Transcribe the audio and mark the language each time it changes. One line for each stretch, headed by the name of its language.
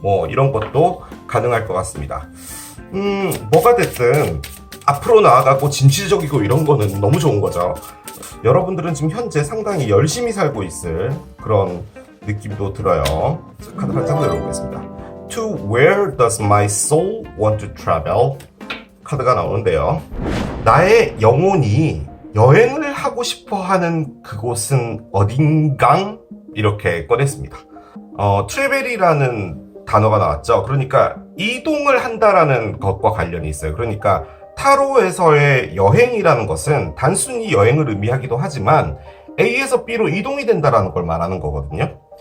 Korean: 이런 것도 가능할 것 같습니다. 뭐가 됐든 앞으로 나아가고 진취적이고 이런 거는 너무 좋은 거죠. 여러분들은 지금 현재 상당히 열심히 살고 있을 그런 느낌도 들어요. 카드 한 장 내려보겠습니다.
English: To where does my soul want to travel?
Korean: 카드가 나오는데요. 나의 영혼이 여행을 하고 싶어 하는 그곳은 어딘강? 이렇게 꺼냈습니다. 트래벨이라는 단어가 나왔죠. 그러니까 이동을 한다라는 것과 관련이 있어요. 그러니까 타로에서의 여행이라는 것은 단순히 여행을 의미하기도 하지만 A에서 B로 이동이 된다라는 걸 말하는 거거든요.